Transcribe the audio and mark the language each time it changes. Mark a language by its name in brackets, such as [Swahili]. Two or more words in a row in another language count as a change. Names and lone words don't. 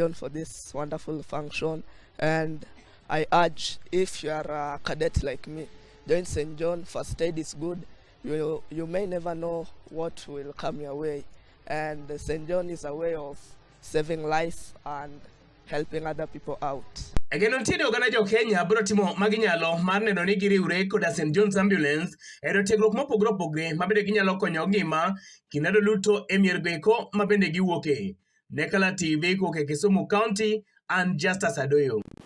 [English] John for this wonderful function, and I urge, if you are a cadet like me, join St. John. First aid is good. You may never know what will come your way, and St. John is a way of saving life and helping other people out. [Luo (Kenya and Tanzania)] Egeno ntiere oganda jo Kenya biro timo maginyalo mar neno ni giriwre koda St John's Ambulance e tiegruok mopogore opogore mabende ginyalo konyo ngima kinado luto e miergo eko mabende giwuoke. Nekala TV kuoke Kisumu County and Justice Adoyo.